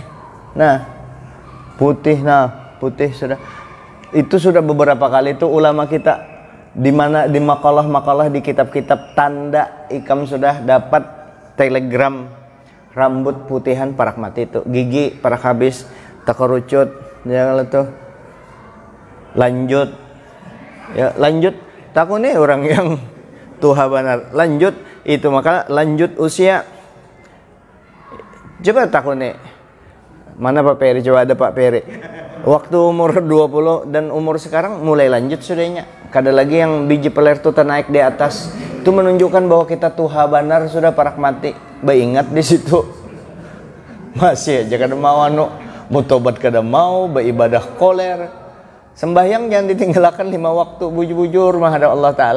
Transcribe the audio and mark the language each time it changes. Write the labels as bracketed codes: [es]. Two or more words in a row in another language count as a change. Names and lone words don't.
[bjn] Nah putih sudah. Itu sudah beberapa kali itu ulama kita di mana di makalah-makalah di kitab-kitab tanda ikam sudah dapat telegram rambut putihan parak mati itu, gigi parak habis, takerucut ya tuh. Lanjut takut nih orang yang tuha benar lanjut itu, maka lanjut usia. Coba takut nih mana Pak Peri, coba ada Pak Peri waktu umur 20 dan umur sekarang mulai lanjut sudahnya. Kada lagi yang biji peler tuh naik di atas. Itu menunjukkan bahwa kita tuha benar sudah parak mati. Ingat di situ. Masih aja kada mau mau tobat kada mau, beribadah koler. Sembahyang jangan ditinggalkan 5 waktu, bujur-bujur menghadap Allah Ta'ala.